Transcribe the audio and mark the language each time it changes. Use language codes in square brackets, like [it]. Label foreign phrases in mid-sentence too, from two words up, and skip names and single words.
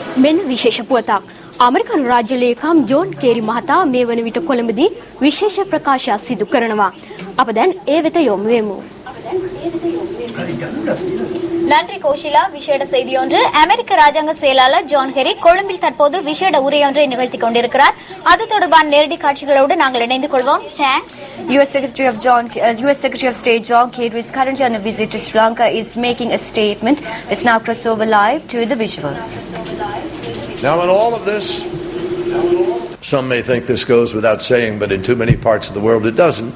[si] මෙන්න විශේෂ පුවතක්. අමරිකන් රාජ්‍ය ලේකම් ජෝන් කේරි මහතා මේ වන විට කොළඹදී විශේෂ ප්‍රකාශයක් සිදු කරනවා. අප දැන් ඒ වෙත යොමු වෙමු. [ta] நன்றி கோஷிலா. விசேட செய்தி ஒன்று. அமெரிக்க ராஜாங்க செயலாளர் ஜோன் கெரி கொழும்பில் தற்போது விசேட உரையொன்றை நிகழ்த்தி கொண்டிருக்கிறார். அது தொடர்பான நேரடி காட்சிகளோடு நாங்கள் இணைந்து கொள்வோம். [en] U.S. Secretary of State John Kerry is currently on a visit to Sri Lanka, is making a statement. Let's now cross over live to the visuals. Now in all of this, some may think this goes without saying, but in too many parts of the world it doesn't.